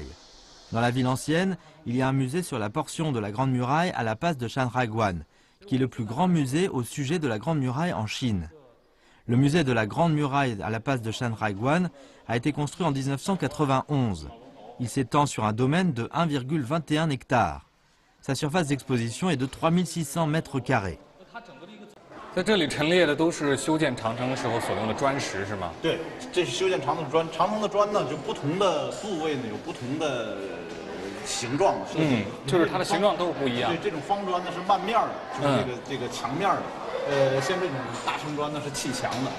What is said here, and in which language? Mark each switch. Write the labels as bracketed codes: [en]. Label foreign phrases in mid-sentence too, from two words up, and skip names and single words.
[fr] Dans la ville ancienne, il y a un musée sur la portion de la Grande Muraille à la passe de Shanhaiguan, qui est le plus grand musée au sujet de la Grande Muraille en Chine. Le musée de la Grande Muraille à la passe de Shan-Raiguan a été construit en 1991. Il s'étend sur un domaine de 1,21 hectares. Sa surface d'exposition est de 3600 mètres carrés. [zh] 在这里陈列的都是修建长城时候所用的砖石，是吗？对，这是修建长城的砖。长城的砖呢，就不同的部位呢有不同的形状设计。就是它的形状都是不一样。对，这种方砖呢是漫面的，就是这个墙面的。像这种大生砖呢是砌墙的。